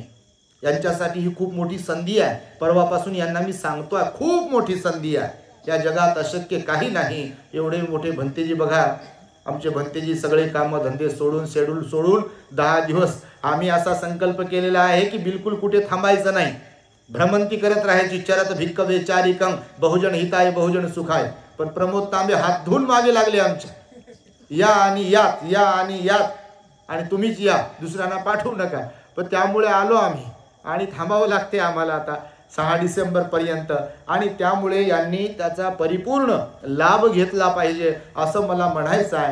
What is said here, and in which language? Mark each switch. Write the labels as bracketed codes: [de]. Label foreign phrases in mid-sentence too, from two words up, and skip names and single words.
[mr] यांच्यासाठी ही खूप मोठी संधी आहे. परवापासून यांना मी सांगतोय, खूप मोठी संधी आहे. या जगात अशक्य काही नाही. एवढे मोठे भंतेजी बघा, आमचे भंतेजी सगळे कामं धंदे सोडून, शेड्यूल सोडून 10 दिवस आम्ही असा संकल्प केलेला आहे की बिलकुल कुठे थांबायचं नाही, भ्रमंती करत राहायची. [pi] चरत भिक्कवे चारिकं बहुजन हिताय बहुजन सुखाय. [mr] पण प्रमोद तांबे हात धुवून मागे लागले आमच्या, या आणि यात, या आणि यात, आणि तुम्हीच या, दुसऱ्यांना पाठवू नका. पण त्यामुळे आलो आम्ही आणि थांबावं लागते आम्हाला आता. 6 डिसेंबर पर्यंत, आणि त्यामुळे यांनी त्याचा परिपूर्ण लाभ घेतला पाहिजे असं मला म्हणायचं आहे.